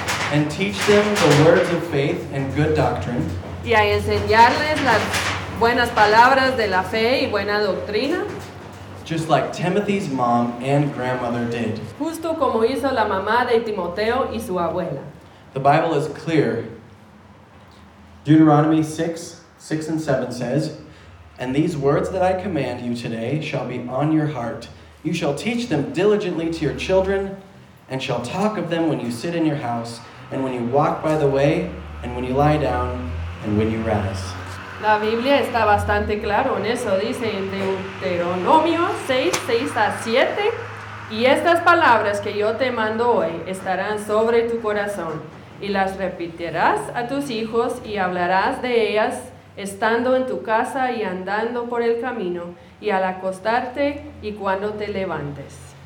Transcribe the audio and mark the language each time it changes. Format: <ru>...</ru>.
<en>And teach them the words of faith and good doctrine.</en> <es>Y a enseñarles las buenas palabras de la fe y buena doctrina.</es> <en>Just like Timothy's mom and grandmother did.</en> <es>Justo como hizo la mamá de Timoteo y su abuela.</es> <en>The Bible is clear. Deuteronomy 6:6-7 says, and these words that I command you today shall be on your heart. You shall teach them diligently to your children, and shall talk of them when you sit in your house, and when you walk by the way, and when you lie down, and when you rise.</en> <es>La Biblia está bastante claro en eso. Dice en Deuteronomio 6:6-7, y estas palabras que yo te mando hoy estarán sobre tu corazón. Y las repetirás a tus hijos y hablarás de ellas estando en tu casa y andando por el camino y al acostarte y cuando te levantes.</es>